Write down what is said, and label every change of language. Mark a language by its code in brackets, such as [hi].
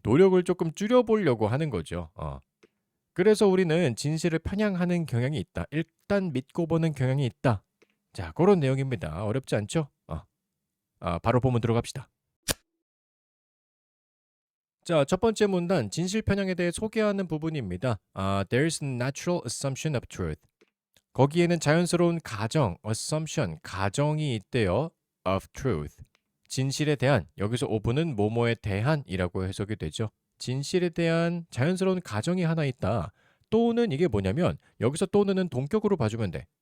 [ko] 노력을 조금 줄여보려고 하는 거죠. 그래서 우리는 진실을 편향하는 경향이 있다. 일단 믿고 보는 경향이 있다. 자, 그런 내용입니다. 어렵지 않죠? 바로 본문 들어갑시다. 자, 첫 번째 문단 진실 편향에 대해 소개하는 부분입니다. [en] There's a natural assumption of truth. [ko] 거기에는 자연스러운 가정, assumption, 가정이 있대요. [en] of truth. [ko] 진실에 대한, 여기서 open은 뭐뭐에 대한이라고 해석이 되죠. 진실에 대한 자연스러운 가정이 하나 있다. 또는 이게 뭐냐면 여기서 또는은 동격으로 봐주면 돼.